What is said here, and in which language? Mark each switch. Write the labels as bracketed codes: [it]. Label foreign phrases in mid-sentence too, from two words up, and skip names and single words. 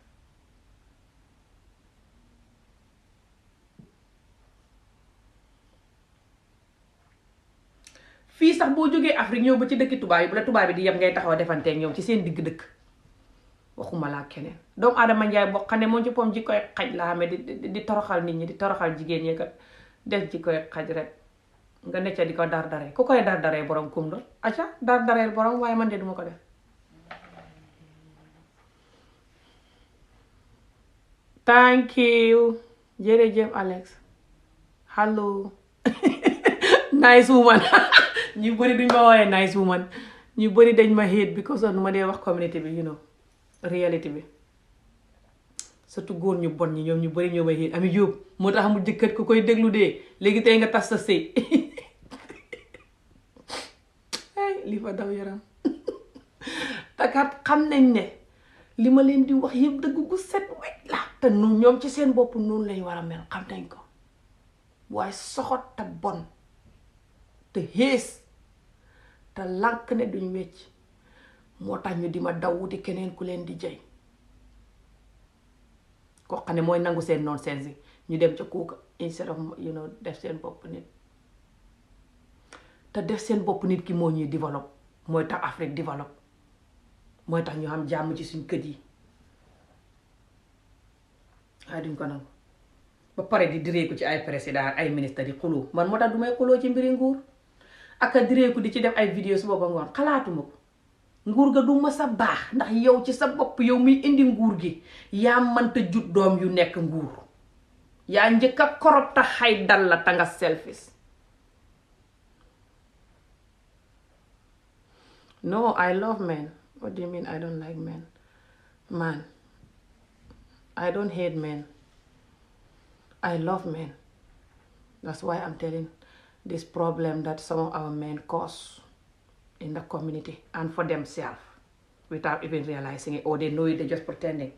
[wo] fii sax boo jógee Afrique ñëw ba ci dëkki tubaab yi bu la tubaab bi di yem ngay taxaw defanteeg ñoom ci seen digg dëkk waxuma laa keneen doomu Adama Njaay boo xam ne moom ci pom ji koy xaj la xamee di toroxal nit ñi di toroxal jigéen ñi kat def ji koy xaj rek nga necca di ko dar daree ku koy dar daree borom kum doon acca dar dareel borom waaye man de duma ko def [en] thank you [wo] jërëjëf Alex [en] hello nice woman [wo] ñu bëri duñ ma woowee [en] nice woman [wo] ñu bëri dañ ma hate [en] because of [wo] nu ma dee wax community bi [en] you know [wo] reality bi surtout góor ñu bon ñi ñoom ñu bëri ñoo may hate Ami Jóob moo tax mu jëkkat ku koy déglu dee léegi tey nga tas sa sëy ay lii fa daw yaram takat xam nañ ne li ma leen di wax yëpp dëgg gu set wecc la te nu ñoom ci seen bopp noonu lañ war a mel xam nañ ko waaye soxot te bon te xees te lànk ne duñ wecc moo tax ñu di ma daw wuti keneen ku leen di jay koo xam ne mooy nangu seen nonsense yi ñu dem ca kuuka [en] instead of you know [wo] def seen bopp nit te def seen bopp nit ki moo ñuy développe mooy tax Afrique développe mooy tax ñu am jàmm ci suñ kët yi waaye duñ ko nangu ba pare di direeku ci ay président ay ministre di xuloo man moo tax du may xuloo ci mbiri nguur ak a direeku di ci def ay vidéo su booba ngoon xalaatuma ko nguur ga du ma sa baax ndax yow ci sa bopp yow muy indi nguur gi yaa mënta jut doom yu nekk nguur yaa njëkk a korop ta xay dal la ta nga selfish [en] no I love men. What do you mean I don't like men? Man, I don't hate men. I love men. That's why I'm telling this problem that some of our men cause in the community and for themselves without even realizing it, or they know it, they're just pretending.